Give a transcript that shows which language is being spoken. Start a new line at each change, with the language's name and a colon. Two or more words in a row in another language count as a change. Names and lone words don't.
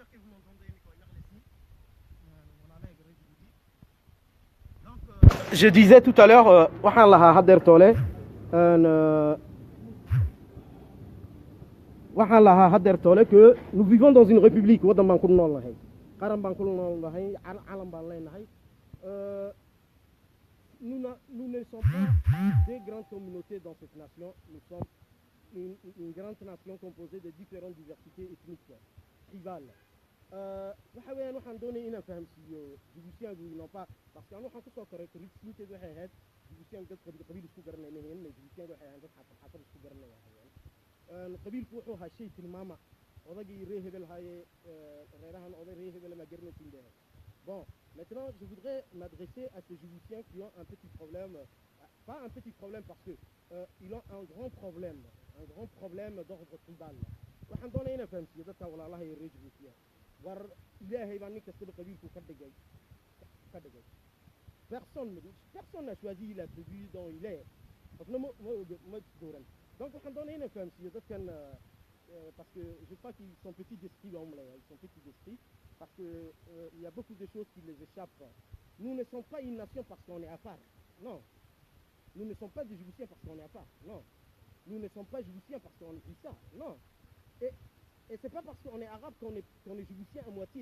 French: Je disais tout à l'heure, que nous vivons dans une république. Nous ne sommes pas des grandes communautés dans cette nation. Nous sommes une grande nation composée de différentes diversités ethniques, tribales.
Somali: waxaan doonay inaan fahamsiiyo jibuutiyaanku inaan
French: pas parce que
Somali: waxaan kusoo koray korisiinteedu waxay ahayd jibuutiyaanku dad qabiil isku garanayna jibuutiyaanku waxay ahayd dad xaafad isku garanaya qabiilku wuxuu ahaa shay tilmaama odagii ree hebel haye reerahan oday ree hebel ma garanaysin baa
French: bon maintenant je voudrais m'adresser à ces jiboutiens qui ont un petit problème pas un petit problème parce que ils ont un grand problème d'ordre tribal
Somali: waxaan doonay inaan fahamsiiyo dadka walaalaha ee reer jibuutiya war ilaahay baa nin kastaba qabiilku ka dhigay
French: personne n'a choisi la tribu dont il est
Somali: qofna ma dooran
French: donc
Somali: waxaan doonay inaan fahamsiiyo dadkan
French: parce que je crois qu'ils sont petits d'esprit ils sont petits d'esprit parce que il y a beaucoup de choses qui les échappent. Nous ne sommes pas une nation parce qu'on est à part, non. Nous ne sommes pas des Djiboutiens parce qu'on est à part, non. Nous ne sommes pas Djiboutiens parce qu'on est ça, non. Et c'est pas parce qu'on est arabe qu'on est Djiboutien à moitié.